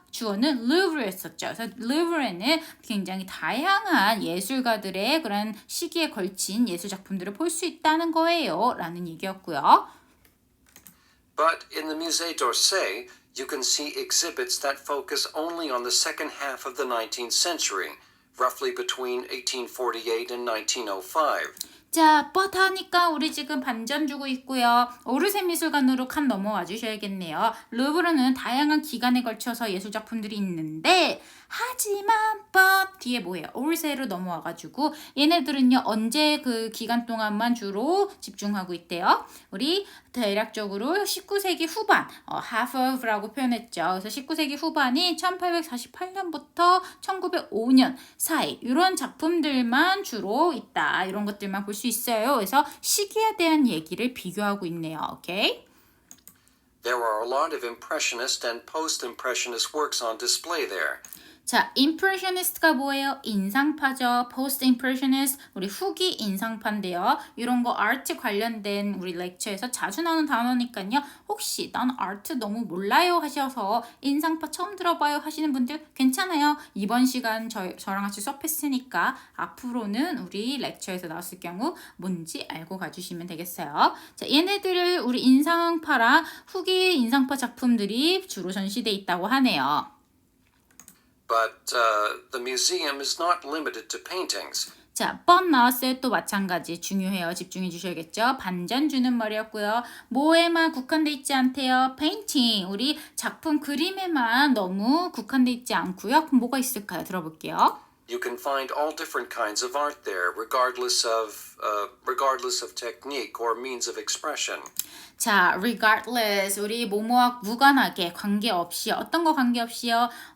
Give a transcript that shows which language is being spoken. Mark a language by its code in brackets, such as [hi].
[ko] 주어는 Louvre였었죠. 그래서 Louvre는 굉장히 다양한 예술가들의 그런 시기에 걸친 예술 작품들을 볼 수 있다는 거예요. 라는 얘기였고요. [en] But in the Musée d'Orsay, you can see exhibits that focus only on the second half of the 19th century, roughly between 1848 and 1905. [ko] 자, but 하니까 우리 지금 반전 주고 있고요. 오르세 미술관으로 칸 넘어와 주셔야겠네요. 루브르는 다양한 기간에 걸쳐서 예술작품들이 있는데 하지만 but 뒤에 뭐예요? 오르세로 넘어와가지고 얘네들은요. 언제 그 기간 동안만 주로 집중하고 있대요. 우리 대략적으로 19세기 후반 half of라고 표현했죠. 그래서 19세기 후반이 1848년부터 1905년 사이 이런 작품들만 주로 있다. 이런 것들만 볼 수 있어요. 그래서 시기에 대한 얘기를 비교하고 있네요. 오케이? [en] There are a lot of Impressionist and Post-Impressionist works on display there. [ko] 자, impressionist가 뭐예요? 인상파죠. post-impressionist, 우리 후기 인상파인데요. 이런 거 아트 관련된 우리 렉처에서 자주 나오는 단어니까요. 혹시 난 아트 너무 몰라요 하셔서 인상파 처음 들어봐요 하시는 분들 괜찮아요. 이번 시간 저랑 같이 수업했으니까 앞으로는 우리 렉처에서 나왔을 경우 뭔지 알고 가주시면 되겠어요. 자, 얘네들을 우리 인상파랑 후기 인상파 작품들이 주로 전시돼 있다고 하네요. [en] But the museum is not limited to paintings. [ko] 자, but 나왔어요. 또 마찬가지 중요해요. 집중해 주셔야겠죠. 반전 주는 말이었고요. 뭐에만 국한돼 있지 않대요. painting, 우리 작품 그림에만 너무 국한돼 있지 않고요. 그럼 뭐가 있을까요? 들어볼게요. [en] You can find all different kinds of art there, regardless of technique or means of expression. [ko] 자, regardless, 우리 뭐뭐와 무관하게 관계없이 어떤 거 관계없이요.